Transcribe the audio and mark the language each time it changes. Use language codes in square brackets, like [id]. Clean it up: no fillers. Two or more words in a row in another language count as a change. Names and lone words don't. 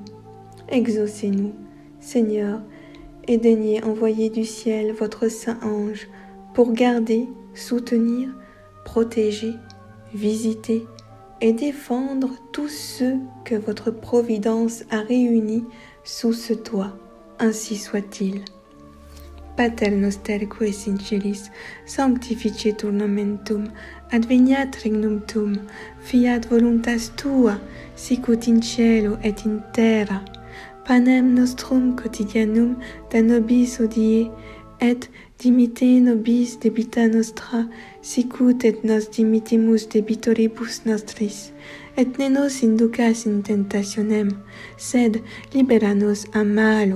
[fr] Exaucez-nous, Seigneur, et daignez envoyer du ciel votre saint ange pour garder, soutenir, protéger, visiter et défendre tous ceux que votre providence a réunis sous ce toit. Ainsi soit-il. [la] Pater noster qui es in celis, sanctificetur nomen tuum, adveniat regnum tuum, fiat voluntas tua, sicut in cielo et in terra. Panem nostrum quotidianum da nobis hodie, et dimitte nobis debita nostra, sicut et nos dimittimus debitoribus nostris, et ne nos inducas in tentationem, sed libera nos a malo.